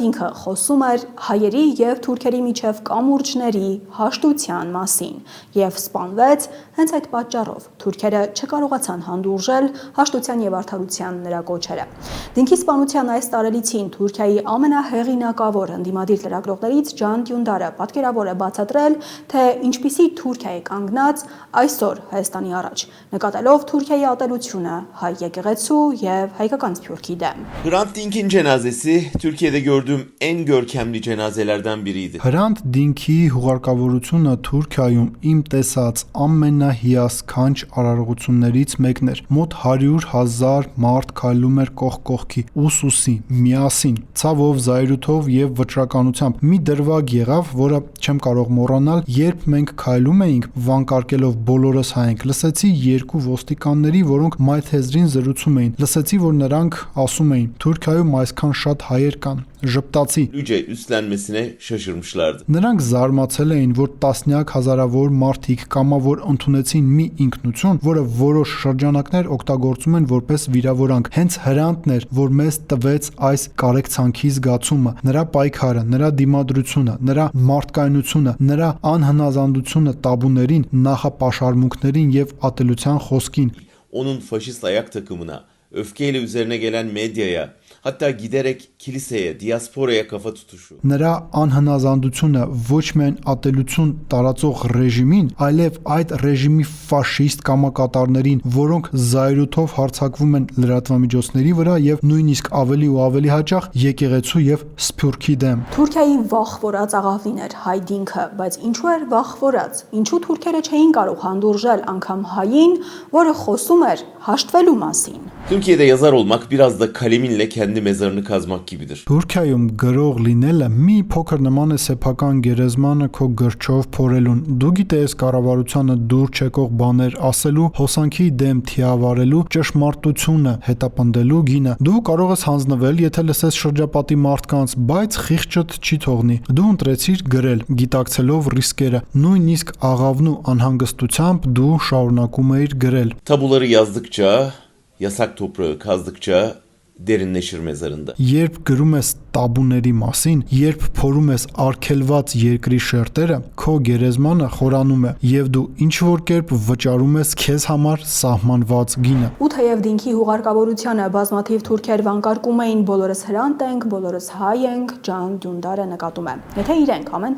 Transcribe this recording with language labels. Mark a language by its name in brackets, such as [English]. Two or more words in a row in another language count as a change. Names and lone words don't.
[Armenian] Dink-ը խոսում էր հայերի եւ թուրքերի միջև կամուրջների հաշտության մասին եւ սպանվեց հենց այդ պատճառով։ Թուրքերը չկարողացան հանդուրժել հաշտության եւ արդարության նրա կոչերը։ Դինքի սպանության այս տարելիցին Թուրքիայի ամենահեղինակավոր ընդդիմադիր լրագրողներից Ջան Դյունդարը պատկերավոր է բացատրել, թե ինչպիսի Թուրքիա է կանգնած այսօր Հայաստանի առաջ, նկատելով Թուրքիայի ատելությունը հայ եկեղեցու եւ հայկական սփյուռքի դեմ։ [Turkish] Hrant Dink'in cenazesi Türkiye'de gördüğüm en görkemli cenazelerden biriydi. [Armenian] Hrant Dink-ի հուղարկավորությունը Թուրքիայում իմ տեսած ամենահիասքանչ արարողություններից մեկն էր։ Մոտ 100,000 մարդ քայլում էր կողք կողքի, ուսուսի, միասին, ցավով, զայրույթով եւ վճռականությամբ։ Մի դրվագ եղավ, որը չեմ կարող մոռանալ, երբ մենք քայլում էինք, վանկարկելով բոլորս հայենք, լսեցի երկու ոստիկանների, որոնք մայթեզրին զրուցում էին։ Լսեցի, որ նրանք ասում էին. Թուրքիայում այսքան շատ հայեր կան, ժպտացի։ [Turkish] Lüce üstlenmesine şaşırmışlardı. [Armenian] Նրանք զարմացել էին, որ տասնյակ հազարավոր մարդիկ կամավոր ընդունեցին մի ինքնություն, որը որոշ շրջանակներ օգտագործում են որպես վիրավորանք։ Հենց Հրանտն էր, որ մեզ տվեց այս կարեկցանքի զգացումը, նրա պայքարը, նրա դիմադրությունը, նրա մարդկայնությունը, նրա անհնազանդությունը տաբուներին, նախապաշարմունքներին եւ ատելության խոսքին։ [Turkish] Onun faşist ayak takımına, öfkeyle üzerine gelen medyaya, hatta giderek kiliseye, diasporaya kafa tutuşu. [Armenian] Նրա անհնազանդությունը ոչ միայն ատելություն տարածող ռեժիմին, այլև այդ ռեժիմի ֆաշիստ կամակատարներին, որոնք զայրույթով հարձակվում են լրատվամիջոցների վրա եւ նույնիսկ ավելի ու ավելի հաճախ եկեղեցու եւ սփյուռքի դեմ։ Թուրքիայի վախվորած աղավին էր հայ Դինքը, բայց ինչու էր վախվորած։ Ինչու թուրքերը չէին կարող հանդուրժել անգամ հային, որը խոսում էր հաշտվելու մասին։ [Turkish] Türkiye'de yazar olmak biraz da kaleminle kendi mezarını kazmak gibidir. [Armenian] Թուրքիայում գրող լինելը մի փոքր նման է սեփական գերեզմանը քո գրչով փորելուն։ Դու գիտես կառավարությանը դուր չեկող բաներ ասելու, հոսանքի դեմ թիավարելու, ճշմարտությունը հետապնդելու գինը։ Դու կարող ես հանձնվել, եթե լսես շրջապատի մարդկանց, բայց խիղճդ չի թողնի։ Դու ընտրեցիր գրել, գիտակցելով ռիսկերը։ Նույնիսկ աղավնու անհանգստությամբ դու շարունակում էիր գրել։ [Turkish] Tabuları yazdıkça, yasak toprağı kazdıkça derinleşir mezarında. [Armenian] Երբ գրում ես տաբուների մասին, երբ փորում ես արգելված երկրի շերտերը, քո գերեզմանը խորանում է եւ դու ինչ որ կերպ վճարում ես քեզ համար սահմանված գինը։ Ու թեև Դինքի հուղարկավորությանը բազմաթիվ թուրքեր վանկարկում էին բոլորս հրանտ ենք, բոլորս հայ ենք, Ջան Դյունդարը նկատում է։ Եթե իրենք ամեն